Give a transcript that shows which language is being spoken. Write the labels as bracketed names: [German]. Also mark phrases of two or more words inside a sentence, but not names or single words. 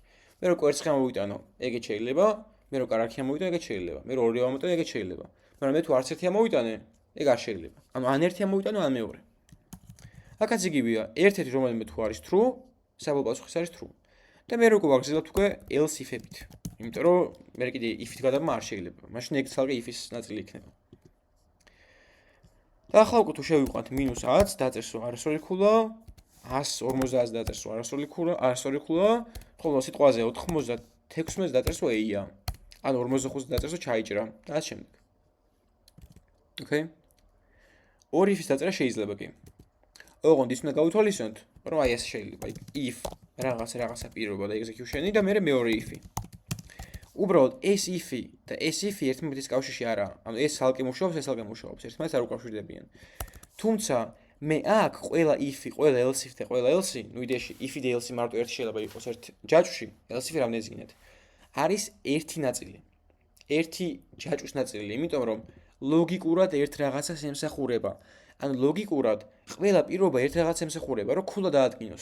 [Georgian] მე რო კვერცხი ამოვიტანო, ეგეც შეიძლება, მე რო კარაქი ამოვიტანო, ეგეც შეიძლება. მე რო ორივე ამოვიტანო, ეგეც შეიძლება. მაგრამ მე თუ არც ერთი ამოვიტანე, ეგ არ შეიძლება. ანუ ან ერთი ამოვიტანო, ან მეორე. აქაც იგივეა, ერთ-ერთი რომელიმე თუ არის true, საბოლოო პასუხი არის true. და მე როგორ ვაგრძელებთ უკვე [English] else if-ებით. [Georgian] იმიტომ რომ მე კიდე if-ით გადაბმა არ შეიძლება. მაშინ ეგ თალკე if-ის ნაწილი იქნება. და ახლა უკვე თუ შევიყვანთ -10 დაწერს რომ არასწორი ქულა, 150 დაწერს რომ არასწორი ქულა, ხოლო სიტყვაზე 96 დაწერს რომ a-ია. ან 45 დაწერს რომ ჩაიჭრა და ასე შემდეგ. Okay? ორი if-ის დაწერა შეიძლება კი. ოღონდ ის უნდა გავითვალისწინოთ, რომ აი ეს შეიძლება, if რაღაცა პირობა და execution-ი და მეორე if-ი. უბრალოდ ეს if-ი და ეს if-ი ერთმანეთის კავშირში არაა. ანუ ეს ცალკე მუშაობს, ეს ცალკე მუშაობს, ერთმანეთს არ უკავშირდებიან. თუმცა მე აქ ყველა if-ი, ყველა [English] else if [Georgian] და ყველა else-ი, ნუ იდეაში if-ი და else-ი მარტო ერთი შეიძლება იყოს ერთ ჯაჭვში, else-ი რამდენზეინად. არის ერთი ნაწილი. ერთი ჯაჭვის ნაწილი, იმიტომ რომ ლოგიკურად ერთ რაღაცას ემსახურება. ანუ ლოგიკურად ყველა პირობა ერთ რაღაცას ემსახურება, რომ ქულა დაადგინოს.